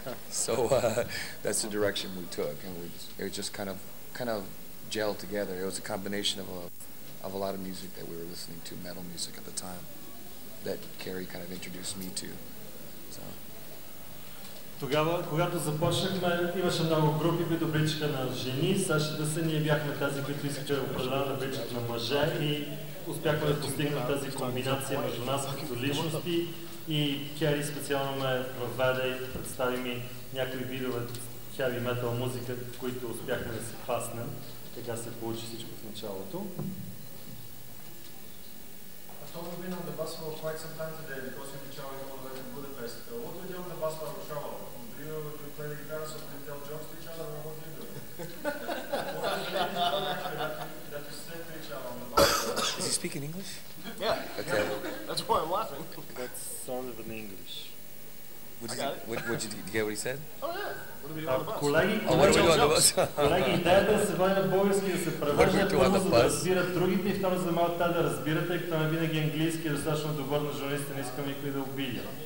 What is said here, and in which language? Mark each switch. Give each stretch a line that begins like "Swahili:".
English: So that's the direction we took, and it was just kind of gelled together. It was a combination of a lot of music that we were listening to, metal music at the time, that Carrie kind of introduced me to. So.
Bulgarian: Тогава, когато започнахме, имаше много групи, които приличаха на жени. Същата се ние бяхме тези, които искаха определено да приличат на мъже и успяхме да постигнем тази комбинация между нас като личности. И Кери специално ме въведе и представи ми някои видове heavy metal музика, в които успяхме да се паснем. Така се получи всичко в началото.
English: Tom, you've been on the bus for quite some time today because you've been traveling all the way from Budapest. What do you do on the bus while you travel? Do you play the guitar so you tell jokes to each other, or what do you do? That you say to each other on the bus. Is he speaking English? Yeah. Okay. That's why I'm laughing. That's sort of in English. What did you get what he said? Oh yeah. What do we do on the bus?
Bulgarian: Колеги, идеята е да се води на български, да се превърне първо, за да разбират другите и второ, за да могат те да разбират, тъй като не винаги английски е достатъчно добър на журналистите, не искам никой да обидя.